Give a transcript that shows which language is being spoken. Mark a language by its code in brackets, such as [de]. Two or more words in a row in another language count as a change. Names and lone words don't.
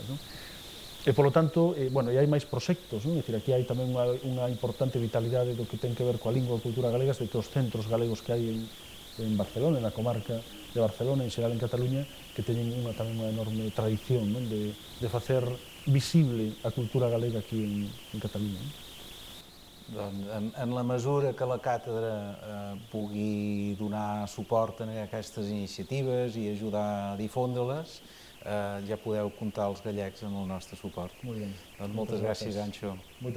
[gl] E, polo tanto, e hai máis proxectos, é dicir, aquí hai tamén unha importante vitalidade do que ten que ver coa lingua e cultura galegas de todos os centros galegos que hai en Barcelona, na comarca de Barcelona, en xeral en Cataluña, que teñen tamén unha enorme tradición de facer visible a cultura galega aquí en Catalunya. [ca] Doncs, en la mesura que la càtedra pugui donar suport a aquestes iniciatives i ajudar a difondre-les, ja podeu comptar els gallecs amb el nostre suport. Molt bé. Doncs moltes gràcies, Anxo.